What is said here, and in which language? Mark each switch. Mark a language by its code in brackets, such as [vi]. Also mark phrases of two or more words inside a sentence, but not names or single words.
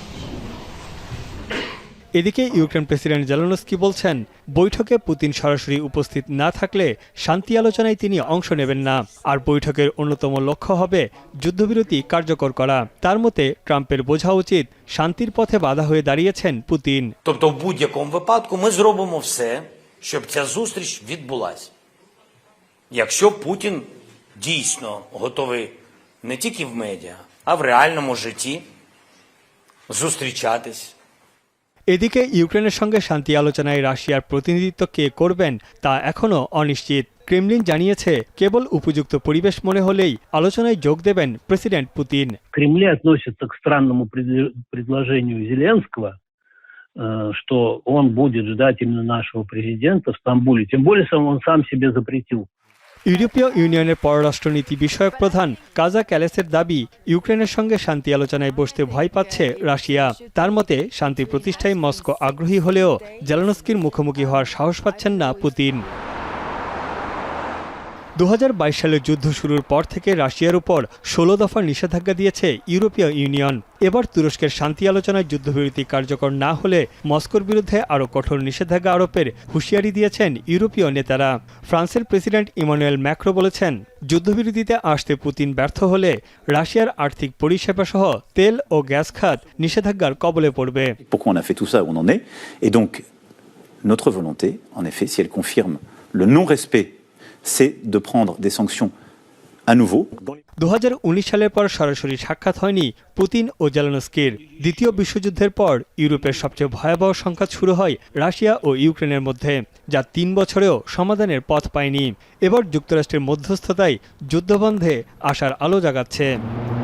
[bn] এদিকে ইউক্রেন প্রেসিডেন্ট জেলেনস্কি বলছেন, বৈঠকে পুতিন সরাসরি উপস্থিত না থাকলে শান্তি আলোচনায় তিনি অংশ নেবেন না। আর বৈঠকের অন্যতম লক্ষ্য হবে যুদ্ধবিরতি কার্যকর করা। তার মতে, ট্রাম্পের বোঝা উচিত শান্তির পথে বাধা হয়ে দাঁড়িয়েছেন পুতিন। [uk] Тобто в будь-якому випадку ми зробимо все, щоб ця зустріч відбулась. Якщо Путін дійсно готовий не тільки в медіа, а в реальному житті зустрічатись. [bn] এদিকে ইউক্রেনের সঙ্গে শান্তি আলোচনায় রাশিয়ার প্রতিনিধিত্ব কে করবেন তা এখনও অনিশ্চিত। ক্রেমলিন জানিয়েছে, কেবল উপযুক্ত পরিবেশ মনে হলেই আলোচনায় যোগ দেবেন প্রেসিডেন্ট পুতিন। [ru] Кремле относится к странному предложению Зеленского, что он будет ждать именно нашего президента в Стамбуле. Тем более он сам себе запретил. [bn] ইউরোপীয় ইউনিয়নের পররাষ্ট্রনীতি বিষয়ক প্রধান কাজা ক্যালেসের দাবি, ইউক্রেনের সঙ্গে শান্তি আলোচনায় বসতে ভয় পাচ্ছে রাশিয়া। তার মতে, শান্তি প্রতিষ্ঠায় মস্কো আগ্রহী হলেও জেলেনস্কির মুখোমুখি হওয়ার সাহস পাচ্ছেন না পুতিন। ২০২২ সালের যুদ্ধ শুরুর পর থেকে রাশিয়ার উপর ১৬ দফা নিষেধাজ্ঞা দিয়েছে ইউরোপীয় ইউনিয়ন। এবার তুরস্কের শান্তি আলোচনায় যুদ্ধবিরতি কার্যকর না হলে মস্কোর বিরুদ্ধে আরও কঠোর নিষেধাজ্ঞা আরোপের হুঁশিয়ারি দিয়েছেন ইউরোপীয় নেতারা। ফ্রান্সের প্রেসিডেন্ট ইমানুয়েল ম্যাক্রো বলেছেন, যুদ্ধবিরতিতে আসতে পুতিন ব্যর্থ হলে রাশিয়ার আর্থিক পরিষেবা সহ তেল ও গ্যাস খাত নিষেধাজ্ঞার কবলে পড়বে। [fr] Pourquoi on a fait tout ça où on en est? Et donc, notre volonté, en effet, si elle confirme le non-respect, c'est de prendre des sanctions à nouveau. [bn] ২০১৯ সালের পর সরাসরি সাক্ষাৎ হয়নি পুতিন ও জেলেনস্কির। দ্বিতীয় বিশ্বযুদ্ধের পর ইউরোপের সবচেয়ে ভয়াবহ সংঘাত শুরু হয় রাশিয়া ও ইউক্রেনের মধ্যে, যা ৩ বছরেও সমাধানের পথ পায়নি। এবার যুক্তরাষ্ট্রের মধ্যস্থতায় যুদ্ধবন্ধে আশার আলো জাগাচ্ছে।